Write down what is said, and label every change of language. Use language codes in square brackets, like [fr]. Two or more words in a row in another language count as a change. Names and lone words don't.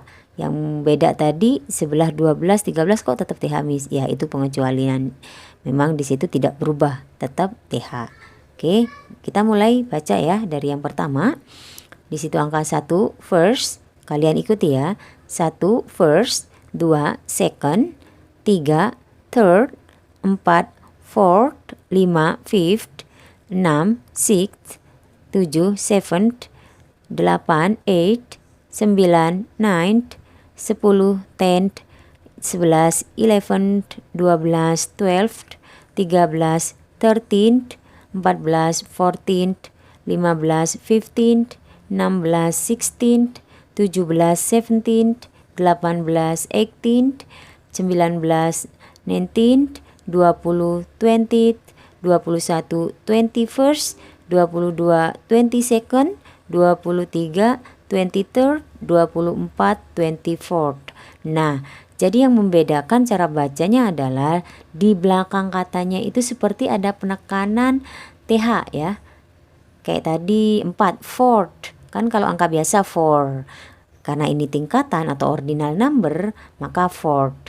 [id] Yang beda tadi sebelah 12, 13 kok tetap TH Miss? Ya, itu pengecualian. Memang di situ tidak berubah, tetap TH. Oke, kita mulai baca ya dari yang pertama. Di situ angka 1 first, kalian ikuti ya. [en] 1 first, 2 second, 3 third, 4 fourth, 5 fifth, 6 sixth, 7 seventh, 8 eighth, 9 ninth, 10 tenth, 11 eleventh, 12 twelfth, 13 13th, 14 14th, 15 15th, 16 16th, 17 17th, 18 18th, 19 19th, 20 20th, 21 21st, 22 22nd, 23 23rd, 24 24th. [id] Nah, jadi yang membedakan cara bacanya adalah di belakang katanya itu seperti ada penekanan TH ya. Kayak tadi 4 fourth. Kan kalau angka biasa 4. karena ini tingkatan atau [en] ordinal number, [id] maka fourth.